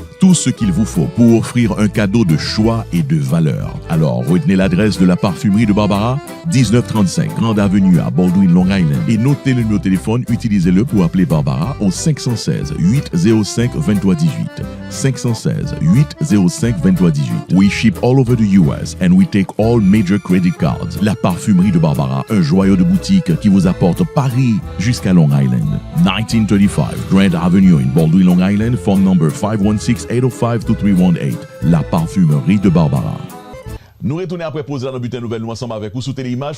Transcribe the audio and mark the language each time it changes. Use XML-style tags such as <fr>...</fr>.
<fr>Tout ce qu'il vous faut pour offrir un cadeau de choix et de valeur. Alors, retenez l'adresse de la Parfumerie de Barbara, 1935 Grande Avenue à Baldwin, Long Island, et notez le numéro de téléphone, utilisez-le pour appeler Barbara au 516 805 23 18. 516 805 23 18.</fr> <en>We ship all over the US and we take all major credit cards.</en> <fr>La Parfumerie de Barbara, un joyau de boutique qui vous apporte Paris jusqu'à Long Island.</fr> <en>1935 Grand Avenue in Baldwin, Long Island, phone number 516-805-2318.</en> <fr>La Parfumerie de Barbara. Nous retournons après poser dans le bulletin nouvelle nous ensemble avec vous sous téléimage.</fr>